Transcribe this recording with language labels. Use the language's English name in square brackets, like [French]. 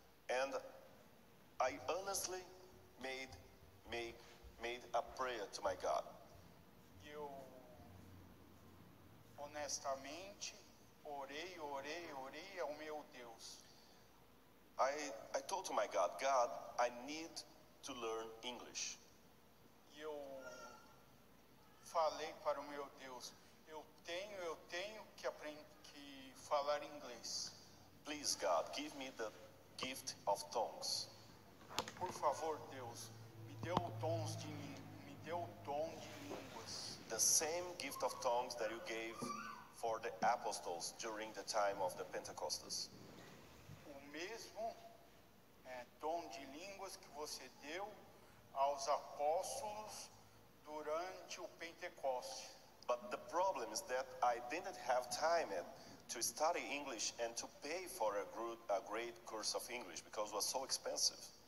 [English] And I honestly made a prayer to my God. [Portuguese] honestamente, orei ao meu Deus. [English] I told to my God, God, I need to learn English. [Portuguese] E eu falei para o meu Deus, eu tenho que falar inglês. [English] Please, God, give me the gift of tongues. [Portuguese] Por favor, Deus, me dê o dom de línguas. [English] The same gift of tongues that you gave for the apostles during the time of the Pentecostals. [Portuguese] O mesmo dom de línguas que você deu aos apóstolos durante o Pentecoste. [English] But the problem is that I didn't have time to study English and to pay for a great course of English because it was so expensive.